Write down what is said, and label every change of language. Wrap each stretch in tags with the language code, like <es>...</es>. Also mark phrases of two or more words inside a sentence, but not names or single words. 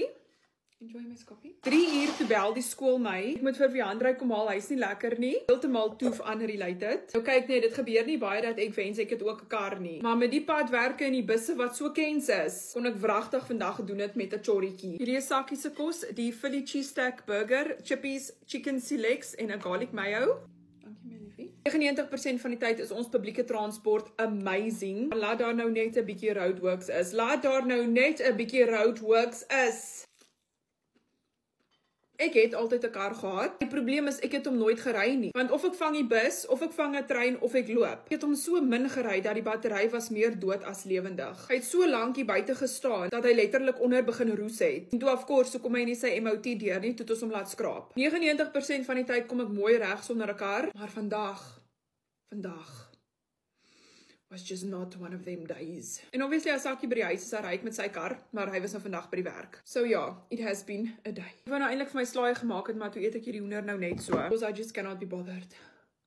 <en>Enjoy my coffee.</en> <af>3 uur toe bel die skool my. Ek moet vir Viandra kom haal, hy's nie lekker nie. Heeltemal toef unrelated. Nou kyk net, dit gebeur nie baie dat ek wens ek het ook 'n kar nie. Maar met die padwerke en die busse wat so kens is, kon ek wragtig vandag gedoen het met 'n chorrietjie. Hierdie is Sakkie se kos, die Philly cheese stack burger, chippies, chicken selects en 'n</af> <en>garlic mayo.</en> <af>99% van die tyd is ons publieke transport amazing. Laat daar nou net 'n bietjie roadworks is. Laat daar nou net 'n bietjie roadworks is. Ek het altyd 'n kar gehad. Die probleem is ek het hom nooit gery nie. Want of ek vang die bus, of ek vang 'n trein, of ek loop. Ek het hom so min gery dat die battery was meer dood as lewendig. Hy het so lank hier buite gestaan dat hy letterlik onder begin roes het. En toe</af> <en>of course,</en> <af>so kom hy nie sy MOT deur nie, toe het ons hom laat skraap. 99% van die tyd kom ek mooi reg sonder 'n kar, maar vandag</af> <en>was just not one of them days.</en> <af>En obviously, as Sakkie by die huis is, hy ry met sy kar, maar hy was nou vandag by die werk. So ja,</af> <en>it has been a day.</en> <af>Ek wou nou eintlik vir my slaai gemaak het, maar toe eet ek hierdie hoender nou net so,</af> <en>because I just cannot be bothered.</en>